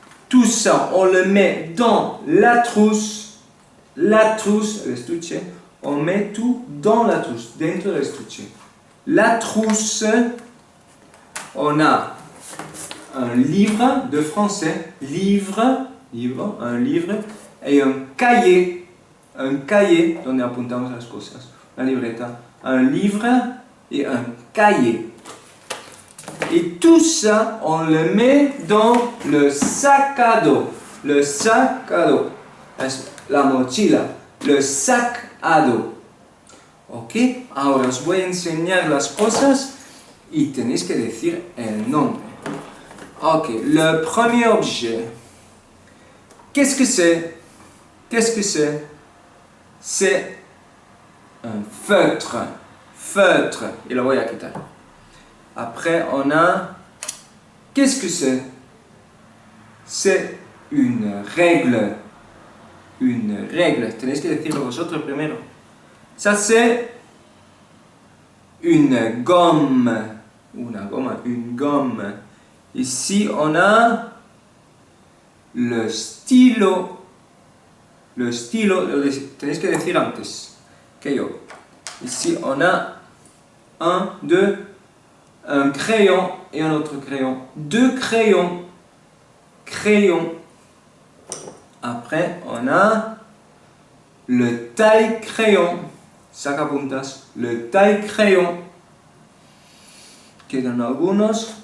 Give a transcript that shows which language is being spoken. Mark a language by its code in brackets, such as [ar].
[fr] Tout ça, on le met dans la trousse. La trousse, [es] el estuche. [fr] On met tout dans la trousse, [es] dentro del estuche. [fr] La trousse, on a un livre de français. Un livre. Et un cahier. Un cahier [es] donde apuntamos las cosas. Una libreta. [fr] Un livre et un cahier. Et tout ça, on le met dans le sac à dos. Le sac à dos. [es] La mochila. [fr] Le sac à dos. [es] Ok, ahora os voy a enseñar las cosas y tenéis que decir el nombre. [fr] Ok, le premier objet. Qu'est-ce que c'est? Qu'est-ce que c'est? C'est un feutre. Feutre. Et [es] lo voy a quitar. [fr] Après, on a... Qu'est-ce que c'est? C'est une règle. Une règle. [es] Tenéis que decirlo vosotros primero. [fr] Ça, c'est une gomme. Une gomme. Ici, on a le stylo. Le stylo, [es] tenéis que decir antes que yo. [fr] Ici, on a un crayon et un autre crayon. Deux crayons. Crayon. Après, on a le taille-crayon. [es] Sacapuntas. [fr] Le taille-crayon. [es] Quedan algunos.